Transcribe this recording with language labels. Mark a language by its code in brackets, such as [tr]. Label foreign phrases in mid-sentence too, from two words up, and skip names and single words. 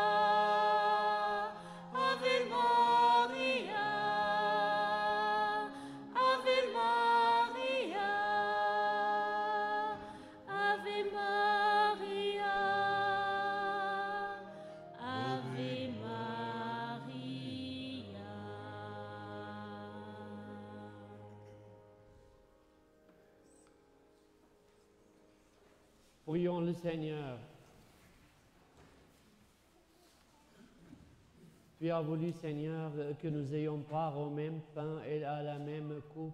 [la] Ave Maria, Ave Maria, Ave Maria, Ave Maria. [fr] Prions le Seigneur. Tu as voulu, Seigneur, que nous ayons part au même pain et à la même coupe.